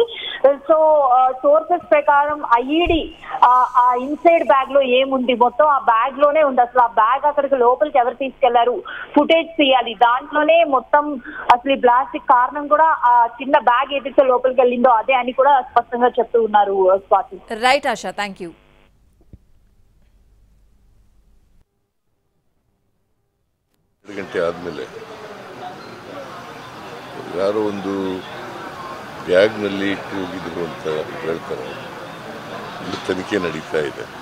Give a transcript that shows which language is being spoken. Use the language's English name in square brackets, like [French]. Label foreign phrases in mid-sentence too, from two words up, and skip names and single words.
[English] so sources [Telugu] ప్రకారం ఐఈడి ఆ [English] inside bag [Telugu] లో ఏముంది, మొత్తం ఆ బ్యాగ్ లోనే ఉంది. అసలు ఆ బ్యాగ్ అక్కడికి లోపలికి ఎవరు తీసుకెళ్లారు, ఫుటేజ్ తీయాలి. దాంట్లోనే మొత్తం అసలు ఈ బ్లాస్ట్ కారణం కూడా ఆ చిన్న బ్యాగ్ ఏదైతే లోపలికి వెళ్ళిందో అదే అని కూడా స్పష్టంగా చెప్తూ ఉన్నారు స్వాతి. రైట్ ఆశా, [English] thank you. [Kannada] ಗಂಟೆ ಆದಮೇಲೆ ಯಾರೋ ಒಂದು ಬ್ಯಾಗ್ನಲ್ಲಿ ಇಟ್ಟು ಹೋಗಿದ್ರು ಅಂತ ಹೇಳ್ತಾರೆ. ಇಲ್ಲಿ ತನಿಖೆ ನಡೀತಾ ಇದೆ.